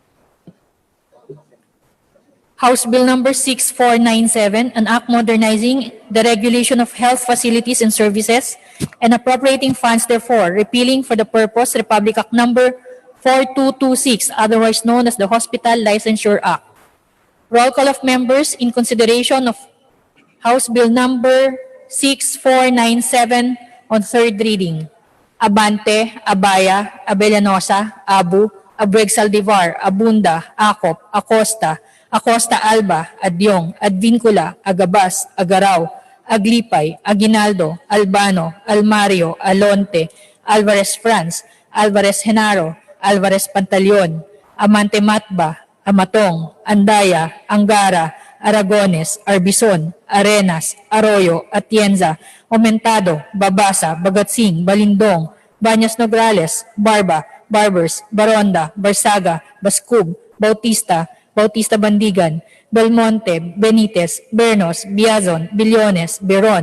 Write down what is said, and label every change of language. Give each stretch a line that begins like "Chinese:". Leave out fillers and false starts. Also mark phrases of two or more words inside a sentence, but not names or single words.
English: House Bill number 6497, an act modernizing the regulation of health facilities and services and appropriating funds therefore, repealing for the purpose Republic Act number 4226, otherwise known as the Hospital Licensure Act. Roll call of members in consideration of House Bill number 6497 on third reading. Abante, Abaya, Abellanosa, Abu, Abreg Saldivar, Abunda, Acop, Acosta, Acosta Alba, Adyong, Advincula, Agabas, Agaraw, Aglipay, Aguinaldo, Albano, Almario, Alonte, Alvarez Franz, Alvarez Genaro, Alvarez Pantaleon, Amante Matba, Amatong, Andaya, Angara, Aragones, Arbison, Arenas, Arroyo, Atienza, Aumentado, Babasa, Bagatsing, Balindong, Bañas Nograles, Barba, Barbers, Baronda, Barsaga, Bascub, Bautista, Bautista Bandigan, Belmonte, Benitez, Bernos, Biazon, Billones, Beron,